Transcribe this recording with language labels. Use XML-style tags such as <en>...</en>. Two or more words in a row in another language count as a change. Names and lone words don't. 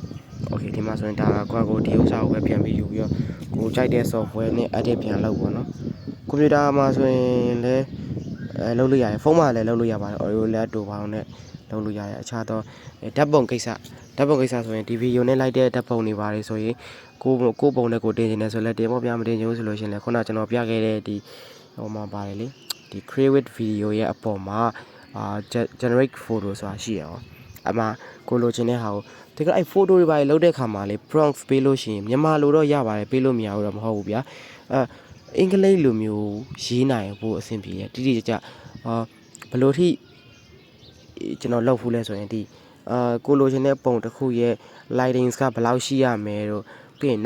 <my>Okay ဒီမှာဆိုရင်ဒါကိုဒီဥစ္စာကိုပဲပြန်ပြီးယူပြီးတော့ကိုကြိုက်တဲ့ software နဲ့ edit ပြန်လုပ်ပေါ့နော်ကွန်ပျူတာမှာဆိုရင်လည်းလုပ်လို့ရတယ်ဖုန်းမှာလည်းလုပ်လို့ရပါတယ်</my> <en>audio lab</en> <my>တို့ဘာလို့နဲ့လုပ်လို့ရတယ်အခြားသောဓာတ်ပုံကိစ္စဆိုရင်ဒီဗီဒီယိုနဲ့လိုက်တဲ့ဓာတ်ပုံတွေပါတယ်ဆိုရင်ကိုပုံနဲ့ကိုတင်နေတယ်ဆိုလည်းတင်ဖို့ပြမတင်ချင်ဘူးဆိုလို့ရှိရင်လည်းခုနကျွန်တော်ပြခဲ့တဲ့ဒီဟိုမှာပါတယ်လေဒီ</my> <en>create with video</en> <my>ရဲ့အပေါ်မှာ</my> <en>generate photo</en> <my>ဆိုတာရှိရအောင်အမှကိုလိုချင်တဲ့ဟာကိုတကယ်အဲ့ photo တွေပါလောက်တဲ့ခါမှာလေ prompt ပေးလို့ရှိရင်မြန်မာလိုတော့ရပါတယ်ပေးလို့မရဘူးတော့မဟုတ်ဘူးဗျာအင်္ဂလိပ်လိုမျိုးရေးနိုင် ဖို့အဆင်ပြေတယ်တိတိကျကျဘယ်လိုထိကျွန်တော်လုပ်ဖူးလဲဆိုရင်ဒီကိုလိုချင်တဲ့ပုံတစ်ခုရဲ့ lightings ကဘယ်လောက်ရှိရမယ်တို့ပြီးရင်</my>